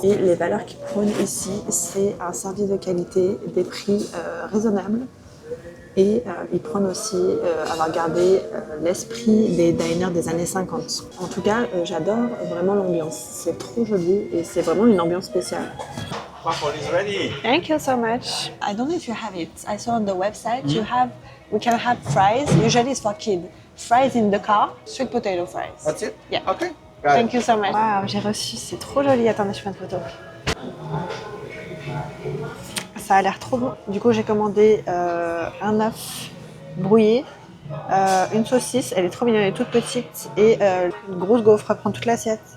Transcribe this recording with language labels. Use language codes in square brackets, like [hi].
[fr] Et les valeurs qu'ils prônent ici, c'est un service de qualité, des prix raisonnables. Et ils prônent aussi avoir gardé l'esprit des diners des années 50. En tout cas, j'adore vraiment l'ambiance. C'est trop joli et c'est vraiment une ambiance spéciale. [en] Waffle is ready. Thank you so much. I don't know if you have it. I saw on the website we can have fries. Usually it's for kids. Fries in the car, sweet potato fries. That's it? Yeah. Okay. Thank you so much. [fr] Wow, j'ai reçu, c'est trop joli. Attendez, je fais une photo. Ça a l'air trop bon. Du coup, j'ai commandé un œuf brouillé, une saucisse, elle est trop mignonne, elle est toute petite, et une grosse gaufre à prendre toute l'assiette.